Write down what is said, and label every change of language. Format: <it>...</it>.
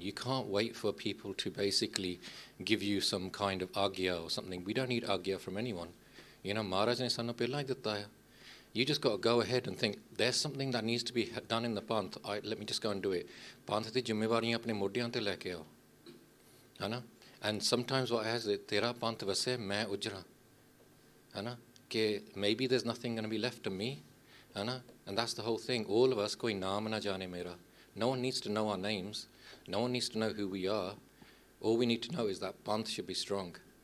<en>You can't wait for people to basically give you some kind of agya or something. We don't need agya from anyone. You know,</en> <pa>Maharaj ne sanu ਪਹਿਲਾਂ ਹੀ ਦਿੱਤਾ ਹੈ.</pa> <en>You just got to go ahead and think, there's something that needs to be done in the Panth. Let me just go and do it.</en> <pa>Panth ਦੀ ਜ਼ਿੰਮੇਵਾਰੀਆਂ ਆਪਣੇ ਮੋਢਿਆਂ ਤੇ ਲੈ ਕੇ ਆਓ. ਹੈ ਨਾ?</pa> <en>And sometimes what has it,</en> <pa>tera panth vase, main ujra.</pa> <en>Maybe there's nothing going to be left of me. And that's the whole thing. All of us,</en> <pa>koi naam na jane mera.</pa> <en>No one needs to know our names. No one needs to know who we are. All we need to know is that Panth should be strong.</en>